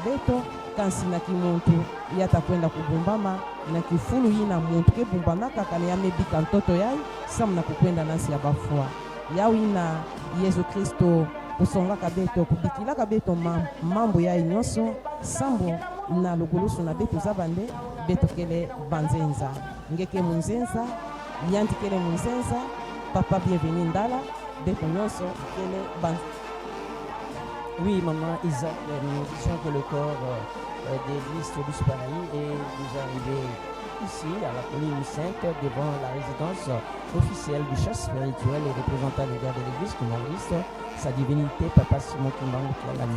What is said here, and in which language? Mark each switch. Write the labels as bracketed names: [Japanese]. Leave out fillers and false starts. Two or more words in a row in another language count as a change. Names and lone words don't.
[Kituba (Democratic Republic of Congo)] beto kansi na kimuntu yata kwenda kubumbama na kifulu yina muntu ke bumbamaka kana ya mebika ntoto yai samu na kukwenda nasi ya bafua yawina Yesu Kristo kusongaka beto kubikilaka beto mambo yai nyonso sambo na lugulusu na beto zabande beto kele banzenza ngeke munzenza yanti kele munzenza papa bienvenue ndala beto nyonso kele banzenza. [French] Oui, maman Isaac, nous disons que le corps d'Église Tobus Paris est déjà arrivé ici, à la colline Sainte, devant la résidence officielle du chef spirituel et représentant légal de l'Église communiste, sa divinité Papa Simon Kimbangu Kiangani.